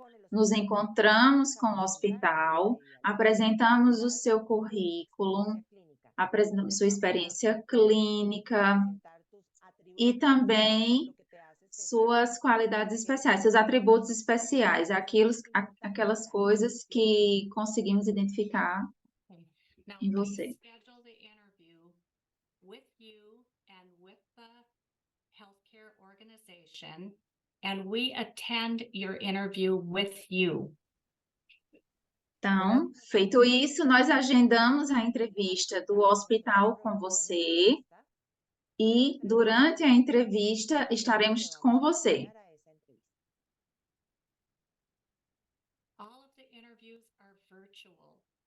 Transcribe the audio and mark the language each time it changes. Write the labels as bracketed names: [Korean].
[Portuguese] nos encontramos com o hospital, apresentamos o seu currículo, apresentamos sua experiência clínica e também suas qualidades especiais, seus atributos especiais, aquelas coisas que conseguimos identificar [English] Okay. Now, [Portuguese] em [English] we [Portuguese] você. [English] schedule the interview with you and with the healthcare organization, and we attend your interview with you. [Portuguese] Então, feito isso, nós agendamos a entrevista do hospital com você e durante a entrevista estaremos com você. [English] All of the interviews are virtual.